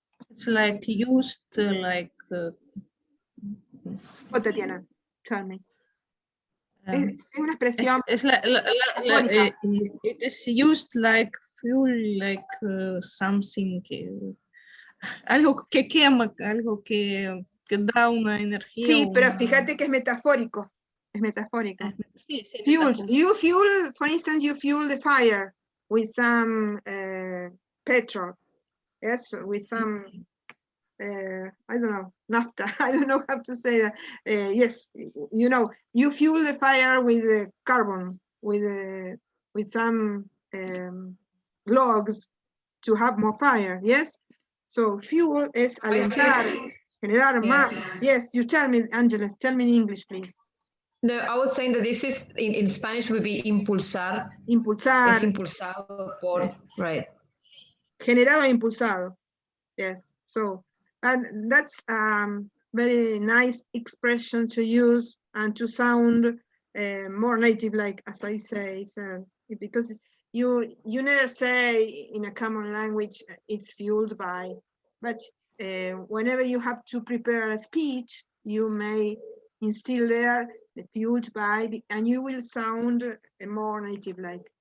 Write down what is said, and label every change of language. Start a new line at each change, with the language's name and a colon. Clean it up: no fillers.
English: It's like used like. What, Tatiana? Tell me.
Spanish: Es una expresión.
English: It is used like fuel, like something.
Spanish: Algo que quema, algo que da una energía. Sí, pero fíjate que es metafórico. Es metafórico. Sí, sí,
English: Fueled. You fuel, for instance, you fuel the fire with some petrol. Yes, with some, I don't know, naphtha. I don't know how to say that. Yes, you know, you fuel the fire with carbon, with some logs to have more fire. Yes.
Spanish: So fuel es alentar, generar más.
English: Yes, you tell me, Angeles. Tell me in English, please. No, I was saying that this is in Spanish would be impulsar.
Spanish: Impulsar. Es impulsado por, right. Generado e impulsado. Yes.
English: So, and that's very nice expression to use and to sound more native, like as I say, so, because you never say in a common language it's fueled by, but whenever you have to prepare a speech, you may instill there the fueled by, and you will sound more native like.